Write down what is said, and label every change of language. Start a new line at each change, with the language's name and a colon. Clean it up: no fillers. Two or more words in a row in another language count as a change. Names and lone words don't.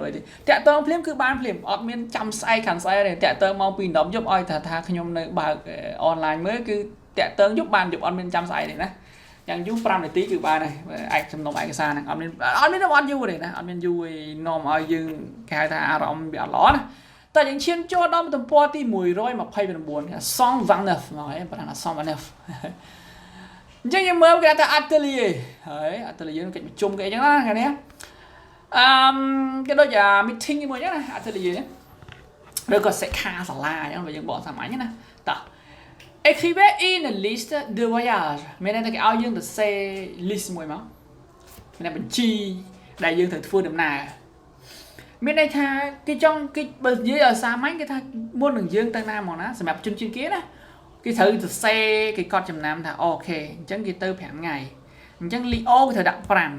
Khmer: យទេតាក់ទងភ្លាមគឺបានភ្លាមអត់មានចាំស្អែកខាងស្អែកទេតាក់ទងមកពី10យប់ឲ្យថាខ្ញុំនៅបើកអនឡាញមើលគឺតាក់ទងយប់បានយប់អត់មានចាំស្អែកទេណាយ៉ាងយូរ5នាទីគឺបានហើយឯកចំនួនឯកសារហ្នឹងអត់មានអត់យូរទេណាអត់មានយូរឯនាំឲ្យយើងគេហៅថាអារម្មណ៍វាអត់ល្អណាតែយើងឈានចូលដល់ទំព័រទី129 129មកឯងប្រហែល 129អញ្ចឹងយើងមើលគេថា atelier ហើយ atelier កិច្ចប្រជុំគេអញ្ចឹងណាខាងនេះគេដូចជា meeting មួយអញ្ចឹងណា atelier ឬក៏សិក្ខាសាលាអញ្ចឹង បើយើងបកសាមញ្ញណាតោះ
French: écrivez une liste de voyage
Khmer: មានន័យថាគេឲ្យយើងទៅសេ list មួយមកមានន័យបញ្ជីដែលយើងត្រូវធ្វើដំណើរមានន័យថាគេចង់គេបើនិយាយឲ្យសាមញ្ញគេថាមុននឹងយើងទៅណាមកណាសម្រាប់ជនជាតិគេណាគេត្រូវទៅសេគេកត់ចំណាំថាអូខេអញ្ចឹងគេទៅ5ថ្ងៃអញ្ចឹង Leo គេត្រូវដាក់